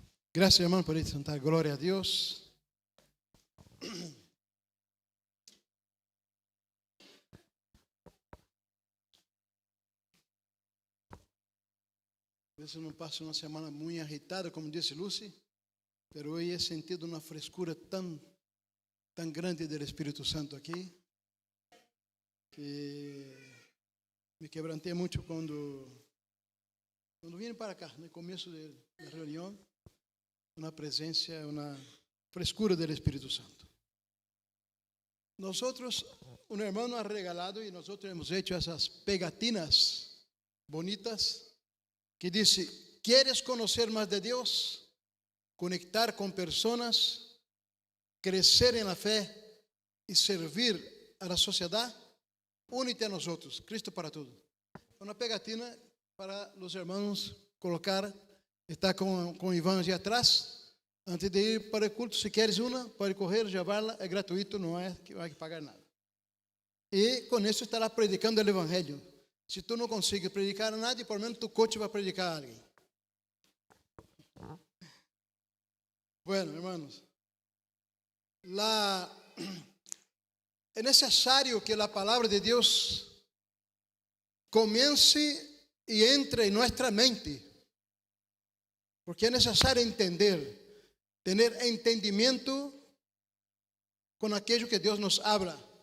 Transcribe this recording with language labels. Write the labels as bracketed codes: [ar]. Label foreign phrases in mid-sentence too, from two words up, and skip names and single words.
[es] Gracias, hermano, por sentar. Gloria a Dios. A veces [pt] não passo uma semana muito agitada, como disse Lucy, mas hoje [es] he sentido [pt] uma frescura tão grande do Espírito Santo aqui, que me quebrantei muito quando vim para cá, no começo da reunião, uma presença, uma frescura do Espírito Santo. [es] Nosotros, [pt] um irmão [es] nos ha regalado [pt] e nós [es] hemos hecho essas pegatinas bonitas que dice: ¿quieres conocer más de Dios? Conectar con personas, crecer en la fe y servir a la sociedad? Únete a nosotros, Cristo para todo. Una pegatina para los hermanos colocar, está com Iván allí atrás. [pt] Antes de ir para o culto, se queres uma, pode correr, levá-la, é gratuito, não é que vai pagar nada. E com isso estará predicando o Evangelho. Se tu não consegues predicar a nadie, por menos [es] tu coche [pt] vai predicar a alguém. [es] Bueno, hermanos, [pt] é necessário que a palavra de Deus comece e entre em nossa mente, porque é necessário entender, ter entendimento com aquilo que Deus [es] nos habla.